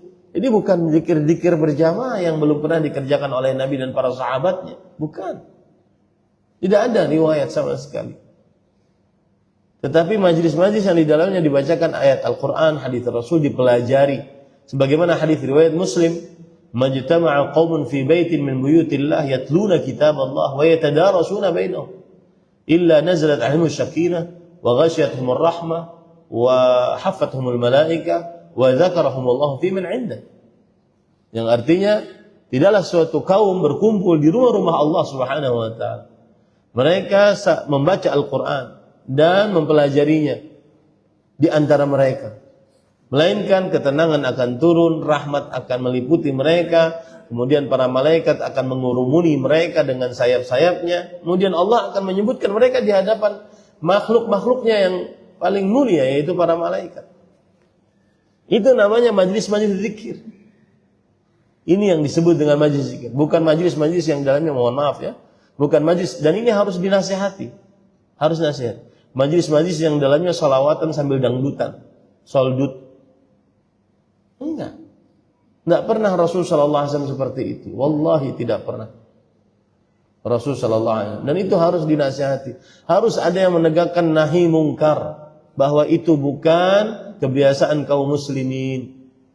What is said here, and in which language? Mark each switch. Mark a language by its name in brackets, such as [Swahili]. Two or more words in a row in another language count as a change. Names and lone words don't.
[Indonesian] Ini bukan zikir-zikir berjamaah yang belum pernah dikerjakan oleh Nabi dan para sahabatnya. Bukan. Tidak ada riwayat sama sekali. Tetapi majlis-majlis yang di dalamnya dibacakan ayat Al-Quran, hadis Rasul dipelajari. Sebagaimana hadis riwayat Muslim, [Arabic] ما اجتمع قوم في بيت من بيوت الله يتلون كتاب الله ويتدارسونه بينهم إلا نزلت عليهم السكينة وغشيتهم الرحمة وحفتهم الملائكة وذكرهم الله فيمن عنده. [Indonesian] Yang artinya tidaklah suatu kaum berkumpul di rumah-rumah Allah [Arabic] سبحانه وتعالى. [Indonesian] Mereka membaca Al-Qur'an dan mempelajarinya di antara mereka. Melainkan ketenangan akan turun, rahmat akan meliputi mereka, kemudian para malaikat akan mengurumuni mereka dengan sayap-sayapnya. Kemudian Allah akan menyebutkan mereka di hadapan makhluk-makhluknya yang paling mulia, yaitu para malaikat. Itu namanya majlis-majlis zikir. Ini yang disebut dengan majlis zikir. Bukan majlis-majlis yang dalamnya, mohon maaf ya, bukan majlis, dan ini harus dinasihati. Harus nasihat. Majlis-majlis yang dalamnya salawatan sambil dangdutan, soldut. Enggak pernah Rasul [Arabic] صلى الله عليه وسلم [Indonesian] seperti itu. Wallahi tidak pernah. Rasul [Arabic] صلى الله عليه وسلم. [Indonesian] Dan itu harus dinasihati. Harus ada yang menegakkan nahi mungkar, bahwa itu bukan kebiasaan kaum muslimin.